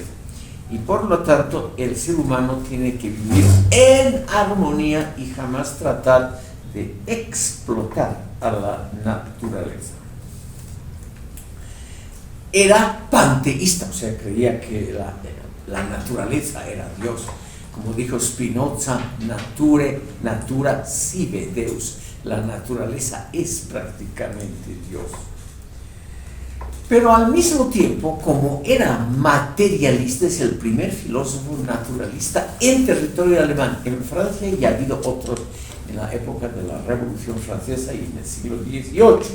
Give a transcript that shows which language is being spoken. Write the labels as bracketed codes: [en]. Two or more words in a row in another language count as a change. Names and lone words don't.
[es] Y por lo tanto, el ser humano tiene que vivir en armonía y jamás tratar de explotar a la naturaleza. Era panteísta, o sea, creía que la naturaleza era Dios. Como dijo Spinoza, [la] natura sive Deus. [es] La naturaleza es prácticamente Dios. Pero al mismo tiempo, como era materialista, es el primer filósofo naturalista en territorio alemán. En Francia ya ha habido otros en la época de la Revolución Francesa y en el siglo XVIII.